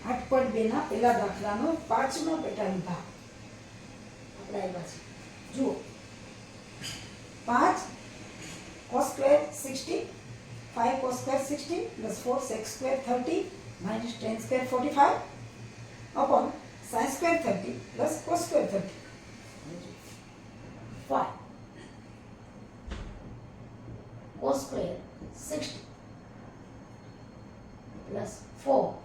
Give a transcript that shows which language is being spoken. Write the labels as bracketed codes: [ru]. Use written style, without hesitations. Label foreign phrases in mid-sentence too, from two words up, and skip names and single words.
[gu] 1.2 ના પહેલા દાખલાનો 5મો પેટા વિભાગ આપણે આવ્યા છે. [en] જુઓ 5 cos square 60 5 cos square 60 plus 4 sec square 30 minus tan square 45 upon sin square 30 plus cos square 30. 5 cos square 60 plus 4